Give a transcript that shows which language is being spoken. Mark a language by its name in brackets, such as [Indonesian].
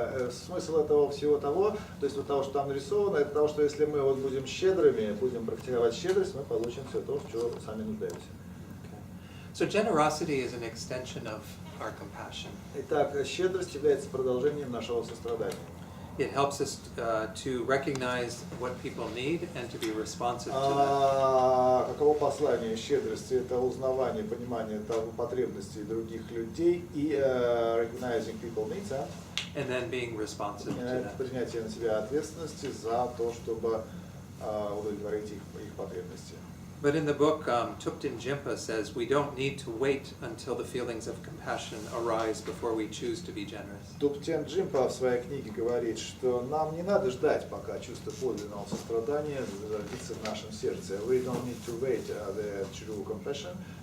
[Russian] Смысл этого всего того, то есть вот того, что там нарисовано, это того, что если мы вот будем щедрыми, будем практиковать щедрость, мы получим все то, в чем сами нуждаемся. [English] So generosity is an extension of our compassion. [Russian] Итак, щедрость является продолжением нашего сострадания. [English] It helps us to recognize what people need and to be responsive to that. [Russian] Каково послание щедрости? Это узнавание, понимание потребностей других людей и [English] recognizing people needs, And then being responsive to that. [Russian] Принятие на себя ответственности за то, чтобы удовлетворить их потребности. [English] But in the book, Thupten Jinpa says we don't need to wait until the feelings of compassion arise before we choose to be generous. [Russian] Thupten Jinpa в своей книге говорит, что нам не надо ждать, пока чувство подлинного сострадания зародится в нашем сердце. [English] We don't need to wait the true compassion